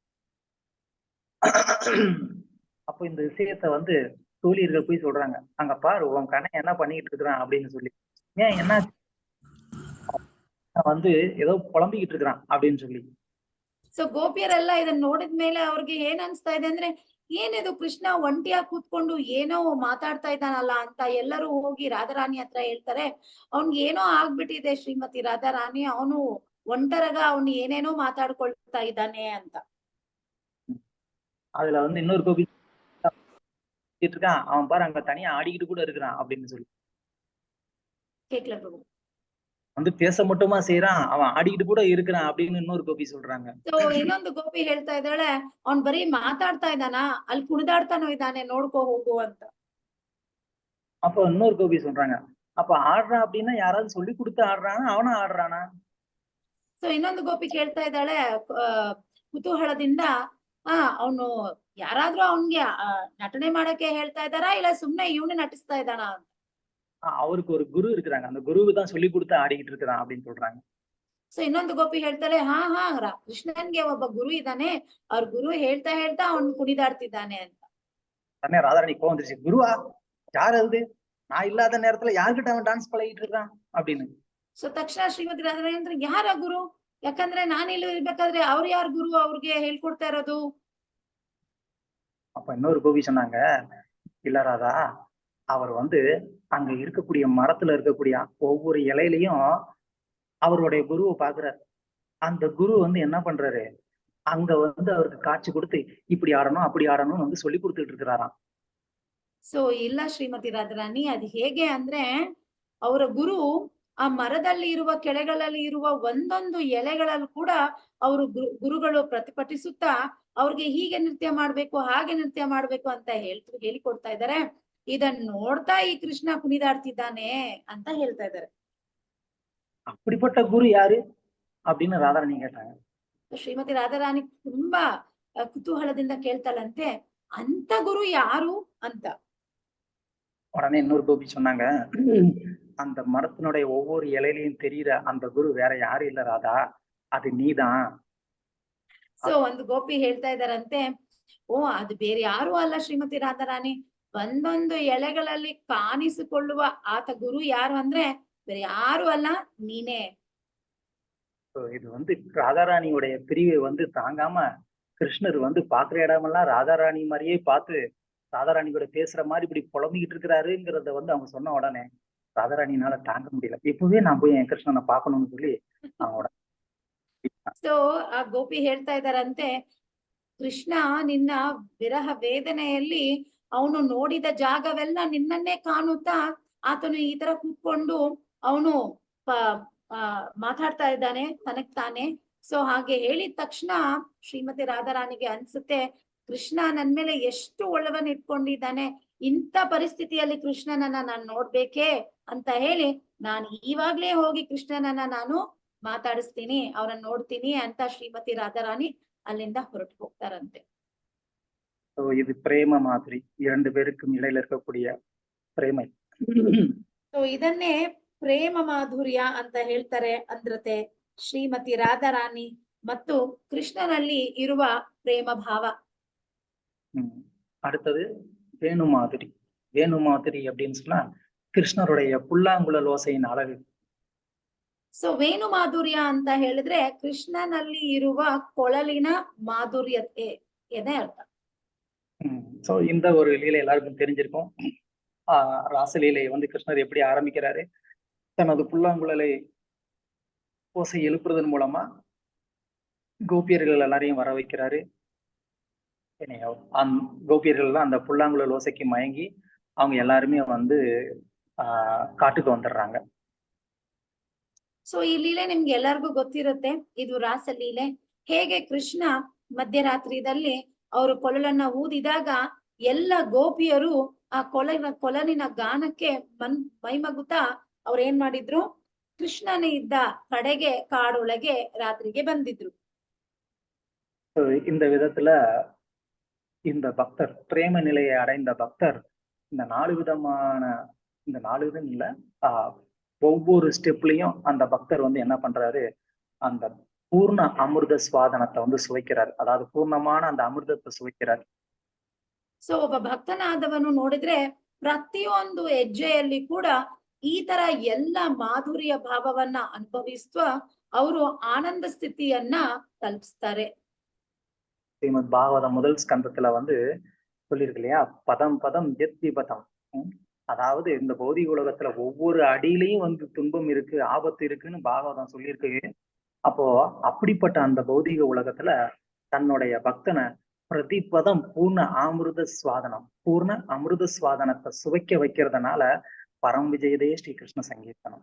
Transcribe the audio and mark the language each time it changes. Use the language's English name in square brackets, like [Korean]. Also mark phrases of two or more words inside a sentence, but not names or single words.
[Tamil] அப்போ இந்த விஷயத்த வந்து தோழியர்கள் போய் சொல்றாங்க, அங்க பாரு உன் கண்ணை என்ன பண்ணிட்டு இருக்கிறான் அப்படின்னு சொல்லி. ஏன் என்ன வந்து ஏதோ புலம்பிக்கிட்டு இருக்கிறான் அப்படின்னு சொல்லி. [Kannada] ಸೊ ಗೋಪಿಯರೆಲ್ಲ ಇದನ್ನ ನೋಡಿದ್ಮೇಲೆ ಅವ್ರಿಗೆ ಏನ್ ಅನ್ಸ್ತಾ ಇದೆ ಅಂದ್ರೆ, ಏನಿದು ಕೃಷ್ಣ ಒಂಟಿಯಾಗಿ ಕೂತ್ಕೊಂಡು ಏನೋ ಮಾತಾಡ್ತಾ ಇದ್ದಾನಲ್ಲ ಅಂತ ಎಲ್ಲರೂ ಹೋಗಿ ರಾಧಾರಾಣಿ ಹತ್ರ ಹೇಳ್ತಾರೆ, ಅವ್ನ್ಗೆ ಏನೋ ಆಗ್ಬಿಟ್ಟಿದೆ ಶ್ರೀಮತಿ ರಾಧಾರಾಣಿ, ಅವನು ಒಂಟರಗ ಅವ್ನು ಏನೇನೋ ಮಾತಾಡ್ಕೊಳ್ತಾ ಇದ್ದಾನೆ ಅಂತ. [Tamil] அதுல வந்து இன்னொரு கோபி இருக்கான், அவன் பாரு அங்க தனியா ஆடிக்கிட்டு கூட இருக்கிறான் அப்படின்னு சொல்லி. கேக்கல பிரபு. வந்து பேச மட்டுமா செய்யறான், அவன் ஆடிக்கிட்டு கூட இருக்கிறான் அப்படின்னு இன்னொரு கோபி சொல்றாங்க. [Kannada] ಸೊ ಇನ್ನೊಂದು ಗೋಪಿ ಹೇಳ್ತಾ ಇದ್ದಾಳೆ, ಅವ್ನ್ ಬರೀ ಮಾತಾಡ್ತಾ ಇದ್ದಾನ, ಅಲ್ಲಿ ಕುಣಿದಾಡ್ತಾನೋ ಇದ್ದಾನೆ, ನೋಡ್ಕೋ ಹೋಗು ಅಂತ. [Tamil] அப்ப இன்னொரு கோபி சொல்றாங்க, அப்ப ஆடுறான் அப்படின்னா யாராவது சொல்லி கொடுத்து ஆடுறானா, அவனா ஆடுறானா? [Kannada] ಸೊ ಇನ್ನೊಂದು ಗೋಪಿ ಕೇಳ್ತಾ ಇದ್ದಾಳೆ ಕುತೂಹಲದಿಂದ, ಅವನು ಯಾರಾದ್ರೂ ಅವನ್ಗೆ ನಟನೆ ಮಾಡಕ್ಕೆ ಹೇಳ್ತಾ ಇದ್ದಾರಾ, ಇಲ್ಲ ಸುಮ್ನೆ ಇವನು ನಟಿಸ್ತಾ ಇದ್ದಾನ ಅಂತ. [Tamil] அவருக்கு ஒரு குரு இருக்கிறாங்க, அந்த குருவுக்கு தான் சொல்லி கொடுத்து ஆடிக்கிட்டு இருக்கிறான் அப்படின்னு சொல்றாங்க. [Kannada] ಸೊ ಇನ್ನೊಂದು ಗೋಪಿ ಹೇಳ್ತಾಳೆ, ಹಾ ಕೃಷ್ಣನ್ಗೆ ಒಬ್ಬ ಗುರು ಇದ್ದಾನೆ, ಅವ್ರ ಗುರು ಹೇಳ್ತಾ ಹೇಳ್ತಾ ಅವ್ನು ಕುಣಿದಾಡ್ತಿದ್ದಾನೆ ಅಂತ. [Tamil] உடனே ராதாராணி கோவம் வந்துருச்சு, குருவா யார் அது, நான் இல்லாத நேரத்துல யாருக்கிட்ட அவன் டான்ஸ் பழகிட்டு இருக்கான் அப்படின்னு. [Kannada] ಸೊ ತಕ್ಷಣ ಶ್ರೀಮತಿ ರಾಧಾರಾಣಿ ಅಂದ್ರೆ, ಯಾರ ಗುರು, ಯಾಕಂದ್ರೆ ನಾನು ಇಲ್ಲಿ ಇರ್ಬೇಕಾದ್ರೆ ಅವ್ರು ಯಾರ ಗುರು ಅವ್ರಿಗೆ ಹೇಳ್ಕೊಡ್ತಾ ಇರೋದು. [Tamil] அப்ப இன்னொரு கோபி சொன்னாங்க, இல்ல ராதா, அவர் வந்து அங்க இருக்கக்கூடிய மரத்துல இருக்கக்கூடிய ஒவ்வொரு இலையிலையும் அவருடைய குருவை பாக்குறாரு. அந்த குரு வந்து என்ன பண்றாரு, அங்க வந்து அவருக்கு காட்சி கொடுத்து இப்படி ஆடணும் அப்படி ஆடணும்னு வந்து சொல்லி கொடுத்துட்டு இருக்கிறாராம். [Kannada] ಸೊ ಇಲ್ಲ ಶ್ರೀಮತಿ ರಾಧಾರಾಣಿ, ಅದು ಹೇಗೆ ಅಂದ್ರೆ ಅವರ ಗುರು ಆ ಮರದಲ್ಲಿ ಇರುವ ಕೆಳಗಳಲ್ಲಿ ಇರುವ ಒಂದೊಂದು ಎಲೆಗಳಲ್ಲಿ ಕೂಡ ಅವರು ಗುರುಗಳು ಪ್ರತಿಭಟಿಸುತ್ತಾ ಅವ್ರಿಗೆ ಹೀಗೆ ನೃತ್ಯ ಮಾಡ್ಬೇಕು ಹಾಗೆ ನೃತ್ಯ ಮಾಡ್ಬೇಕು ಅಂತ ಹೇಳಿಕೊಡ್ತಾ ಇದ್ದಾರೆ. ಇದನ್ನ ನೋಡ್ತಾ ಈ ಕೃಷ್ಣ ಕುಣಿದಾಡ್ತಿದ್ದಾನೆ ಅಂತ ಹೇಳ್ತಾ ಇದ್ದಾರೆ. [Tamil] அப்படிப்பட்ட குரு யாரு அப்படின்னு ராதாராணி கேட்டாங்க. [Kannada] ಶ್ರೀಮತಿ ರಾಧಾರಾಣಿ ತುಂಬಾ ಕುತೂಹಲದಿಂದ ಕೇಳ್ತಾಳಂತೆ, ಅಂತ ಗುರು ಯಾರು ಅಂತ. [Tamil] உடனே இன்னொரு கோபி சொன்னாங்க, அந்த மரத்தினுடைய ஒவ்வொரு இலையிலையும் தெரியுற அந்த குரு வேற யாரும் இல்ல ராதா, அது நீதான். [Kannada] ಸೊ ಒಂದು ಗೋಪಿ ಹೇಳ್ತಾ ಇದಾರಂತೆ, ಓ ಅದು ಬೇರೆ ಯಾರು ಅಲ್ಲ ಶ್ರೀಮತಿ ರಾಧಾರಾಣಿ, ಒಂದೊಂದು ಎಲೆಗಳಲ್ಲಿ ಕಾಣಿಸಿಕೊಳ್ಳುವ ಆತ ಗುರು ಯಾರು ಅಂದ್ರೆ ಬೇರೆ ಯಾರು ಅಲ್ಲ, ನೀನೇ. [Tamil] இது வந்து ராதாராணியுடைய பிரிவை வந்து தாங்காம கிருஷ்ணர் வந்து பாக்குற இடமெல்லாம் ராதாராணி மாதிரியே பார்த்து ராதாராணி கூட பேசுற மாதிரி இப்படி புலம்பிக்கிட்டு இருக்கிறாருங்கிறத வந்து அவங்க சொன்ன உடனே ராதாராணினால தாங்க முடியல. இப்பவே நான் போய் என் கிருஷ்ணனை பார்க்கணும்னு சொல்லி அவனோட [Kannada] ಸೊ ಆ ಗೋಪಿ ಹೇಳ್ತಾ ಇದಾರಂತೆ, ಕೃಷ್ಣ ನಿನ್ನ ವಿರಹ ವೇದನೆಯಲ್ಲಿ ಅವನು ನೋಡಿದ ಜಾಗವೆಲ್ಲ ನಿನ್ನನ್ನೇ ಕಾಣುತ್ತಾ ಆತನು ಈ ತರ ಕೂತ್ಕೊಂಡು ಅವನು ಮಾತಾಡ್ತಾ ಇದ್ದಾನೆ ತನಗ್ ತಾನೆ. ಸೊ ಹಾಗೆ ಹೇಳಿದ ತಕ್ಷಣ ಶ್ರೀಮತಿ ರಾಧಾರಾಣಿಗೆ ಅನ್ಸುತ್ತೆ, ಕೃಷ್ಣ ನನ್ ಮೇಲೆ ಎಷ್ಟು ಒಳವನ್ನ ಇಟ್ಕೊಂಡಿದ್ದಾನೆ, ಇಂಥ ಪರಿಸ್ಥಿತಿಯಲ್ಲಿ ಕೃಷ್ಣನನ್ನ ನಾನ್ ನೋಡ್ಬೇಕೇ ಅಂತ ಹೇಳಿ ನಾನು ಇವಾಗ್ಲೇ ಹೋಗಿ ಕೃಷ್ಣನನ್ನ ನಾನು ಮಾತಾಡಿಸ್ತೀನಿ, ಅವ್ರನ್ನ ನೋಡ್ತೀನಿ ಅಂತ ಶ್ರೀಮತಿ ರಾಧಾರಾಣಿ ಅಲ್ಲಿಂದ ಹೊರಟು ಹೋಗ್ತಾರಂತೆ. [Tamil] இது பிரேம மாதிரி இரண்டு பேருக்கும் இடையில இருக்கக்கூடிய பிரேமை. [Kannada] ಸೊ ಇದನ್ನೇ ಪ್ರೇಮ ಮಾಧುರ್ಯ ಅಂತ ಹೇಳ್ತಾರೆ ಅಂದ್ರತೆ ಶ್ರೀಮತಿ ರಾಧಾರಾಣಿ ಮತ್ತು ಕೃಷ್ಣನಲ್ಲಿ ಇರುವ ಪ್ರೇಮ ಭಾವ. [Tamil] அடுத்தது வேணு மாதிரி. வேணு மாதிரி அப்படின்னு சொன்னா கிருஷ்ணருடைய புல்லாங்குழல் ஓசையின் அழகு. [Kannada] ಸೊ ವೇಣು ಮಾಧುರ್ಯ ಅಂತ ಹೇಳಿದ್ರೆ ಕೃಷ್ಣನಲ್ಲಿ ಇರುವ ಕೊಳಲಿನ ಮಾಧುರ್ಯತೆ ಎದೆ ಅರ್ಥ. [Tamil] சோ இந்த ஒரு லீலை எல்லாருக்கும் தெரிஞ்சிருக்கும். ராசலீலை வந்து கிருஷ்ணர் எப்படி ஆரம்பிக்கிறாரு, தனது புல்லாங்குழலை ஓசை எழுப்புறதன் மூலமா கோபியர்கள் எல்லாரையும் வர வைக்கிறாரு. கோபியர்கள் அந்த புல்லாங்குழல் ஓசைக்கு மயங்கி அவங்க எல்லாருமே வந்து ಕಾಟುಗೆ வந்துடுறாங்க. [Kannada] ಸೊ ಈ ಲೀಲೆ ನಿಮ್ಗೆ ಎಲ್ಲರಿಗೂ ಗೊತ್ತಿರುತ್ತೆ, ಇದು ರಾಸ ಲೀಲೆ. ಹೇಗೆ ಕೃಷ್ಣ ಮಧ್ಯರಾತ್ರಿದಲ್ಲಿ ಅವರು ಕೊಳಲನ್ನ ಊದಿದಾಗ ಎಲ್ಲ ಗೋಪಿಯರು ಆ ಕೊಳಲಿನ ಗಾನಕ್ಕೆ ಮೈಮಗುತ್ತಾ ಅವ್ರು ಏನ್ ಮಾಡಿದ್ರು, ಕೃಷ್ಣನೇ ಇದ್ದ ಕಡೆಗೆ ಕಾಡೊಳಗೆ ರಾತ್ರಿಗೆ ಬಂದಿದ್ರು. [Tamil] இந்த விதத்துல இந்த பக்தர் பிரேம நிலையை அடைந்த பக்தர் இந்த நாலு விதம் இல்ல, ஒவ்வொரு ஸ்டெப்லயும் அந்த பக்தர் வந்து என்ன பண்றாரு, அந்த பூர்ண அமிர்த ಸ್ವಾದನத்தை வந்து சுவைக்கிறார். அதாவது பூர்ணமான அந்த ಅಮೃತத்தை சுவைக்கிறார். [Kannada] ಸೊ ಒಬ್ಬ ಭಕ್ತನಾದವನು ನೋಡಿದ್ರೆ ಪ್ರತಿಯೊಂದು ಹೆಜ್ಜೆಯಲ್ಲಿ ಕೂಡ ಈ ತರ ಎಲ್ಲ ಮಾಧುರ್ಯ ಭಾವವನ್ನ ಅನುಭವಿಸುವ ಅವರು ಆನಂದ ಸ್ಥಿತಿಯನ್ನ ತಲುಪಿಸ್ತಾರೆ. [Tamil] ஸ்ரீமத் பாகவதம் முதல் ஸ்கந்தத்துல வந்து சொல்லியிருக்கு இல்லையா, [Sanskrit] பதம் பதம் எத் விபதம். [Tamil] அதாவது இந்த பௌதிக உலகத்துல ஒவ்வொரு அடியிலையும் வந்து துன்பம் இருக்கு, ஆபத்து இருக்குன்னு பாகவதம் சொல்லியிருக்கு. அப்போ அப்படிப்பட்ட அந்த பௌதிக உலகத்துல தன்னுடைய பக்தனை பிரதிபதம் பூர்ண அமிர்த ಸ್ವಾದನத்தை சுவைக்க வைக்கிறதுனால [Sanskrit] ಪರಂ ವಿಜಯದೇ ಶ್ರೀಕೃಷ್ಣ ಸಂಕೀರ್ತನಂ.